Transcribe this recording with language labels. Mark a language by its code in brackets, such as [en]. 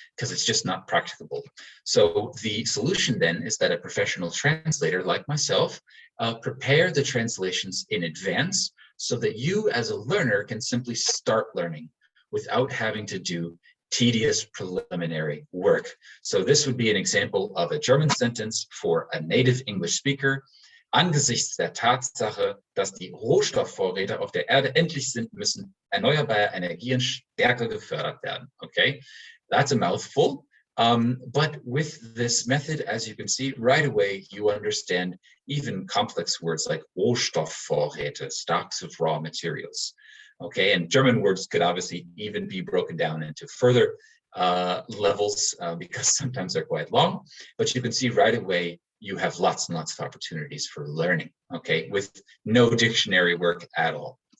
[en] Because it's just not practicable. So the solution then is that a professional translator like myself prepare the translations in advance so that you as a learner can simply start learning without having to do tedious preliminary work. So this would be an example of a German sentence for a native English speaker. [de] Angesichts der Tatsache, dass die Rohstoffvorräte auf der Erde endlich sind, müssen erneuerbare Energien stärker gefördert werden. [en] Okay, that's a mouthful. But with this method, as you can see, right away, you understand even complex words like Rohstoffvorräte, stocks of raw materials. Okay, and German words could obviously even be broken down into further levels because sometimes they're quite long, but you can see right away you have lots and lots of opportunities for learning, okay, with no dictionary work at all.